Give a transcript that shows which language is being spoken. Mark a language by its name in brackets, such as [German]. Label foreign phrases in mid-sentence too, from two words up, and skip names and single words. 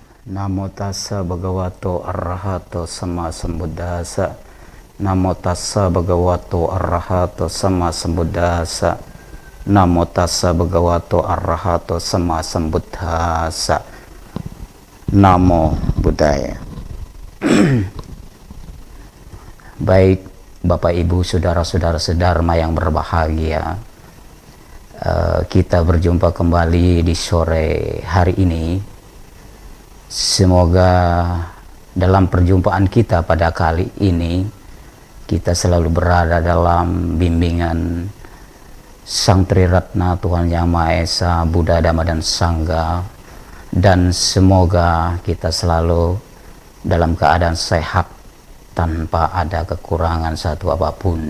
[Pali] Namo tassa bhagavato arahato sama sambuddhassa. Namo tassa bhagavato arahato sama sambuddhassa. Namo tassa bhagavato arahato sama sambuddhassa. Namo Buddhaya. [Indonesian] Baik Bapak Ibu, saudara-saudara sedharma yang berbahagia, kita berjumpa kembali di sore hari ini. Semoga dalam perjumpaan kita pada kali ini kita selalu berada dalam bimbingan Sang Triratna Tuhan Yang Maha Esa, Buddha, Dhamma dan Sangha, dan semoga kita selalu dalam keadaan sehat tanpa ada kekurangan satu apapun.